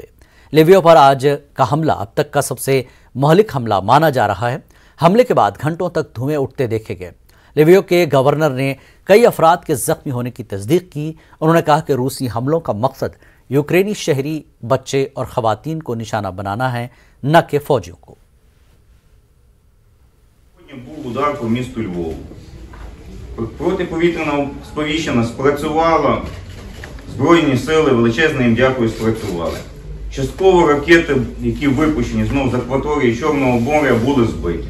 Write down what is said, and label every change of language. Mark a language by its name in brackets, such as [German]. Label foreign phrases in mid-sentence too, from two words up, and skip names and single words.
[Urdu] لیویو پر آج کا حملہ اب تک کا سب سے مہلک حملہ مانا جا رہا ہے. حملے کے بعد گھنٹوں تک دھوئیں اٹھتے دیکھے گئے۔ لیویو کے گورنر نے کئی افراد کے زخمی ہونے کی تصدیق کی. انہوں نے کہا کہ روسی حملوں کا مقصد یوکرینی شہری، بچے اور خواتین کو نشانہ بنانا ہے، نہ کہ فوجیوں کو. [Ukrainian] Був удар по місту Львову. Протиповітряна сповіщення спрацювала, Збройні сили, величезне їм дякую, спрацювали. Частково ракети, які випущені знову з акваторії Чорного моря, були збиті.